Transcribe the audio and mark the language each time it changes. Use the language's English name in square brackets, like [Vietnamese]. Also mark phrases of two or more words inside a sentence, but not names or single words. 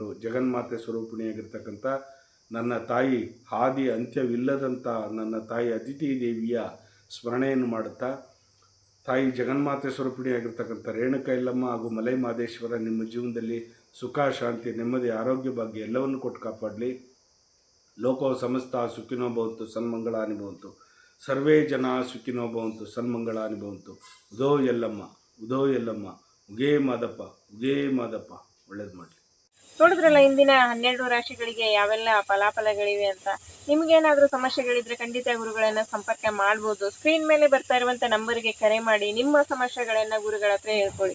[Kannada] ಜಗನ್ಮಾತೆ ಸ್ವರೂಪಿಣಿಯಾಗಿರ್ತಕ್ಕಂಥ ನನ್ನ ತಾಯಿ, ಆದಿ ಅಂತ್ಯವಿಲ್ಲದಂಥ ನನ್ನ ತಾಯಿ ಅದಿತಿ ದೇವಿಯ ಸ್ಮರಣೆಯನ್ನು ಮಾಡುತ್ತಾ, ತಾಯಿ ಜಗನ್ಮಾತೆ ಸ್ವರೂಪಿಣಿಯಾಗಿರ್ತಕ್ಕಂಥ ರೇಣುಕಾ ಯಲ್ಲಮ್ಮ ಹಾಗೂ ಮಲೈ ಮಹದೇಶ್ವರ ನಿಮ್ಮ ಜೀವನದಲ್ಲಿ ಸುಖ, ಶಾಂತಿ, ನೆಮ್ಮದಿ, ಆರೋಗ್ಯ, ಭಾಗ್ಯ ಎಲ್ಲವನ್ನು ಕೊಟ್ಟು ಕಾಪಾಡಲಿ. [Sanskrit] ಲೋಕೋ ಸಮಸ್ತ ಸುಖಿನೋ ಭವಂತು, ಸನ್ಮಂಗಳಾನಿ ಭವಂತು. ಸರ್ವೇ ಜನ ಸುಖಿನೋ ಭವಂತು, ಸನ್ಮಂಗಳಾನಿ ಭವಂತು. [Kannada] ಉದೋ ಯಲ್ಲಮ್ಮ, ಉದೋ ಯಲ್ಲಮ್ಮ, ಉಗೇ ಮಾದಪ್ಪ, ಉಗೇ ಮಾದಪ್ಪ, ಒಳ್ಳೇದು ಮಾಡಲಿ. ನೋಡಿದ್ರಲ್ಲ ಇಂದಿನ 12 ರಾಶಿಗಳಿಗೆ ಯಾವೆಲ್ಲ ಫಲಾಫಲಗಳಿವೆ ಅಂತ. ನಿಮಗೇನಾದರೂ ಸಮಸ್ಯೆಗಳಿದ್ರೆ ಖಂಡಿತ ಗುರುಗಳನ್ನು ಸಂಪರ್ಕ ಮಾಡ್ಬೋದು. ಸ್ಕ್ರೀನ್ ಮೇಲೆ ಬರ್ತಾ ಇರುವಂಥ ನಂಬರ್ಗೆ ಕರೆ ಮಾಡಿ ನಿಮ್ಮ ಸಮಸ್ಯೆಗಳನ್ನು ಗುರುಗಳ ಹತ್ರ ಹೇಳ್ಕೊಳ್ಳಿ.